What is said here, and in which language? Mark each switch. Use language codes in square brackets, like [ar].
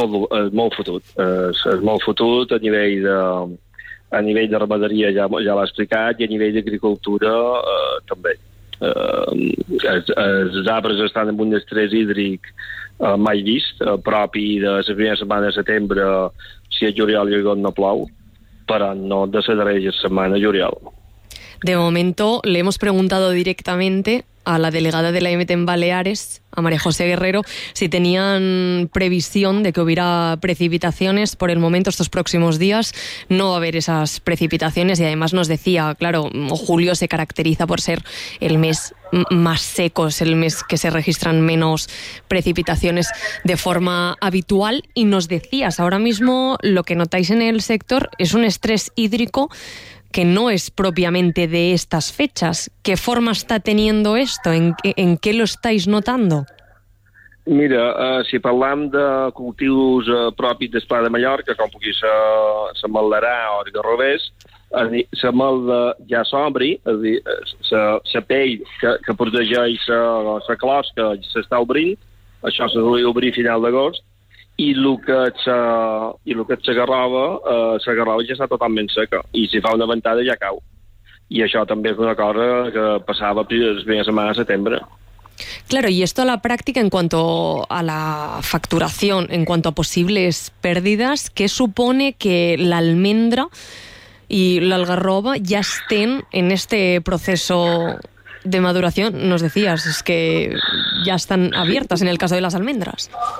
[ca] És molt fotut a nivell de ramaderia, ja l'ha explicat, i a nivell d'agricultura també. Els arbres estan en un estrès hídric mai vist, propi de la primera setmana de setembre, si és juliol i agost no plou, però no de la darrera setmana de juliol. [es] De momento le hemos preguntado directamente a la delegada de la EMT en Baleares, a María José Guerrero, si tenían previsión de que hubiera precipitaciones por el momento estos próximos días. No va a haber esas precipitaciones y además nos decía, claro, julio se caracteriza por ser el mes más seco, es el mes que se registran menos precipitaciones de forma habitual. Y nos decías, ahora mismo lo que notáis en el sector es un estrés hídrico que no es propiamente de estas fechas. ¿Qué forma está teniendo esto? ¿En qué lo estáis notando? [ca] Mira, si parlem de cultius propis del Pla de Mallorca, com pugui ser la malarà o el garrovers, la malda ja s'obri, és a dir, la pell que protegeix la closca s'està obrint, això s'ha d'obrir a final d'agost, i el que s'agarrava, s'agarrava ja està totalment seca, i si fa una ventada ja cau. I això també és una cosa que passava les primeres setmanes de setembre. [es] Claro, y esto a la práctica en cuanto a la facturación, en cuanto a posibles pérdidas, ¿qué supone que la almendra y la algarroba ya estén en este proceso de maduración? Nos decías, es que ya están abiertas en el caso de las almendras.